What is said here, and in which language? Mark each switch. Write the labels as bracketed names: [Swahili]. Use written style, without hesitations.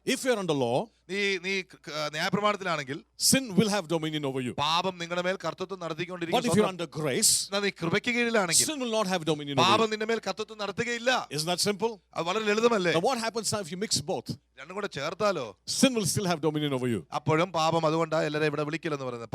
[English] If you're under law, [Malayalam] നീ ന്യായപ്രമാണത്തിലാണെങ്കിൽ [English] sin will have dominion over you. [Malayalam] പാപം നിങ്ങളുടെ മേൽ കർത്തൃത്വം [English] But if [Malayalam] നടത്തിക്കൊണ്ടിരിക്കും. [English] you're under grace, [Malayalam] നീ കൃപയ്ക്ക് കീഴിലാണെങ്കിൽ [English] sin will not have dominion over [Malayalam] പാപം [English] you. [Malayalam] നിന്റെ മേൽ കർത്തൃത്വം നടത്തുകയില്ല. [English] Isn't that simple? [Malayalam] അത് വളരെ ലളിതമല്ലേ? [English] Now what happens now if you mix both? [Malayalam] രണ്ടും കൂടെ ചേർത്താലോ? [English] Sin will still have dominion over you. [Malayalam] അപ്പോഴും പാപം, അതുകൊണ്ടാണ് എല്ലാവരും ഇവിടെ വിളിക്കില്ലെന്ന് പറയുന്നത്.